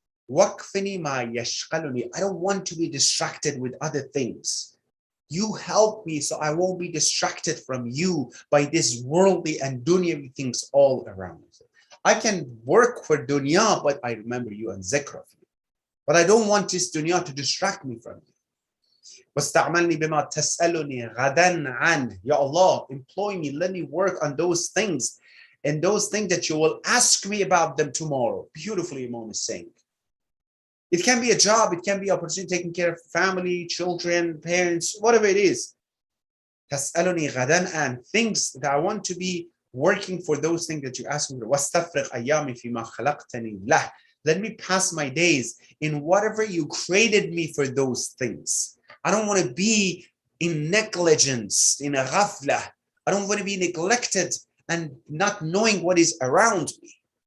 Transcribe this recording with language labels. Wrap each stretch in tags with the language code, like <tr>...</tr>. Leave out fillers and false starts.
<ar>Wakfini ma yashqaluni.</ar> <en>I don't want to be distracted with other things. You help me so I won't be distracted from you by these worldly and dunyavi things all around me. I can work for dunya, but I remember you and zikr of you. But I don't want this dunya to distract me from you.</en> <ar>واستعملني بما تسألني غدا عنه.</ar> <en>Ya Allah, employ me, let me work on those things, and those things that you will ask me about them tomorrow. Beautifully, Imam is saying. It can be a job, it can be opportunity, taking care of family, children, parents, whatever it is.</en> <ar>تسألني غدا عن,</ar> <en>things that I want to be working for, those things that you ask me.</en> <ar>واستفرغ أيامي فيما خلقتني له.</ar> <en>Let me pass my days in whatever you created me for those things. I don't want to be in negligence, in a ghafla. I don't want to be neglected and not knowing what is around me.</en>